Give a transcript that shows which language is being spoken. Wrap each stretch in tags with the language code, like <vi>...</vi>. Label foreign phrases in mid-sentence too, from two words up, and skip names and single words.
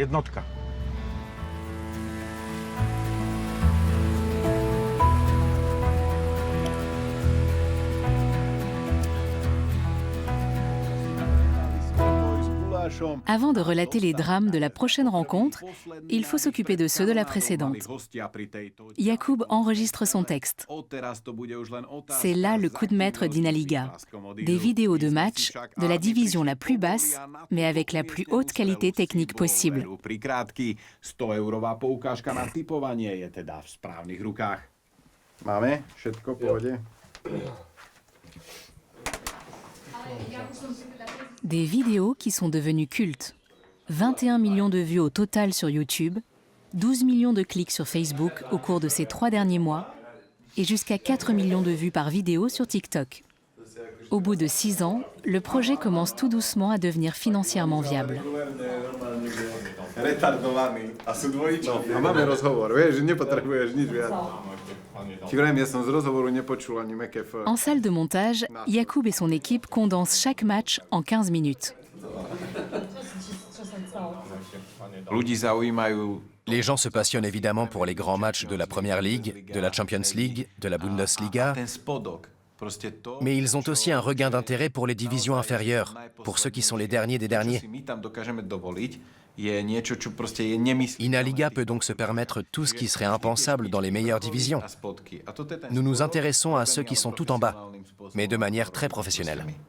<fr>Avant de relater les drames de la prochaine rencontre, il faut s'occuper de ceux de la précédente. Jakub enregistre son texte. C'est là le coup de maître d'Inaliga. Des vidéos de match de la division la plus basse, mais avec la plus haute qualité technique possible.</fr> <sk>Máme? Všetko v pohode?</sk> <fr>Des vidéos qui sont devenues cultes. 21 millions de vues au total sur YouTube, 12 millions de clics sur Facebook au cours de ces 3 derniers mois et jusqu'à 4 millions de vues par vidéo sur TikTok. Au bout de 6 ans, le projet commence tout doucement à devenir financièrement viable.</fr> <sk>A máme rozhovor, vieš, nepotrebuješ nič viac. Ti vrajím, ja som z rozhovoru nepočul ani meké F.</sk> <fr>En salle de montage, Jakub et son équipe condensent chaque match en 15 minutes.</fr> <sk>Ľudí zaujímajú.</sk> <fr>Les gens se passionnent évidemment pour les grands matchs de la Première Ligue, de la Champions League, de la Bundesliga.</fr> <sk>Ten spodok,</sk> <fr>Mais ils ont aussi un regain d'intérêt pour les divisions inférieures, pour ceux qui sont les derniers des derniers. Inaliga peut donc se permettre tout ce qui serait impensable dans les meilleures divisions. Nous nous intéressons à ceux qui sont tout en bas, mais de manière très professionnelle.</fr>